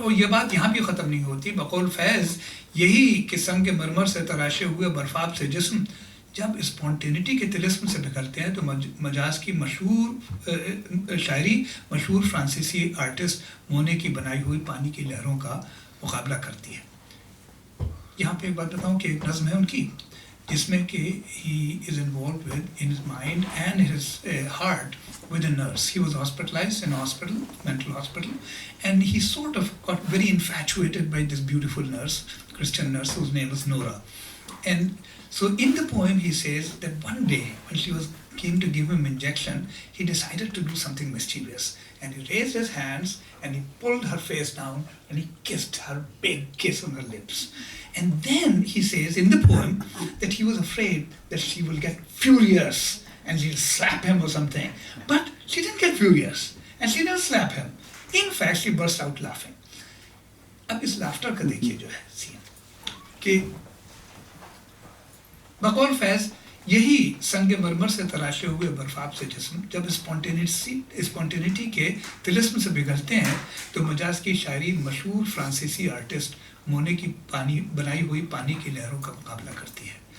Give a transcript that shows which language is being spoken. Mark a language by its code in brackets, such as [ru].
[hi] और ये बात यहाँ भी ख़त्म नहीं होती। बकौल फैज़ यही कि संग मरमर से तराशे हुए बर्फाब से जिस्म जब स्पॉन्टेनिटी के तिलिस्म से निकलते हैं तो मजाज की मशहूर शायरी मशहूर फ्रांसीसी आर्टिस्ट मोने की बनाई हुई पानी की लहरों का मुकाबला करती है। यहाँ पे एक बात बताऊँ कि एक नज़्म है उनकी जिसमें कि [en] he is involved with in his mind and his heart with a nurse. He was hospitalized in a hospital, mental hospital, and he sort of got very infatuated by this beautiful nurse, Christian nurse, whose name was Nora. And so in the poem he says that one day when she came to give him injection, he decided to do something mischievous. And he raised his hands and he pulled her face down and he kissed her, big kiss on her lips. And then he says in the poem that he was afraid that she will get furious and she'll slap him or something. But she didn't get furious and she didn't slap him. In fact, she burst out laughing. [hi] अब इस laughter का देखिए जो है scene कि बकौल फैज यही संग मरमर से तराशे हुए बर्फाब से जिस्म जब स्पॉन्टेनिटी के तिलिस्म से पिघलते हैं तो मजाज की शायरी मशहूर फ्रांसीसी आर्टिस्ट मोने की बनाई हुई पानी की लहरों का मुकाबला करती है।